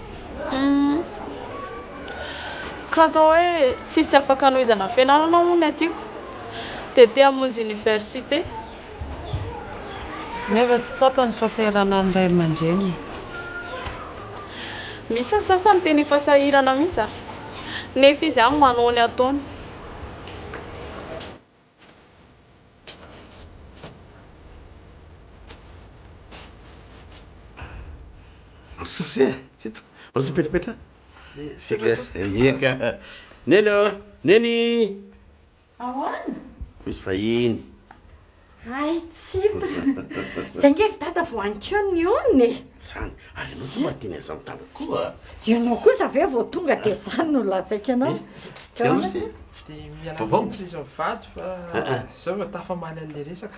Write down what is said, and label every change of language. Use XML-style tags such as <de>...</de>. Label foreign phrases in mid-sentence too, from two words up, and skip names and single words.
<mg>ka atao hoe tsisy afaka hanohizana fianarana moa ny atiako dia te hamonjy université nefa tsy tsapa ny fahasairana ny ray aman-dreny misy ny sasany teny fasahirana mihitsy nefa izy any manao ny ataony</mg> <fr>Succès, c'est tout. On se pète. C'est clair, c'est bien. Neno, Neni.</fr> <mg>Ahoana? Misy vahiny. Ay, tsita. Zay ngeky dada vo ankiony iony. Zany, ary anao tsy mateny azany tany koa. Ianao kosa ve vao tonga dia zany no lazaika anao. Dia misy. Dia mialatsiny prezy mivady fa zao vao tafamaly an'ilay resaka.</mg>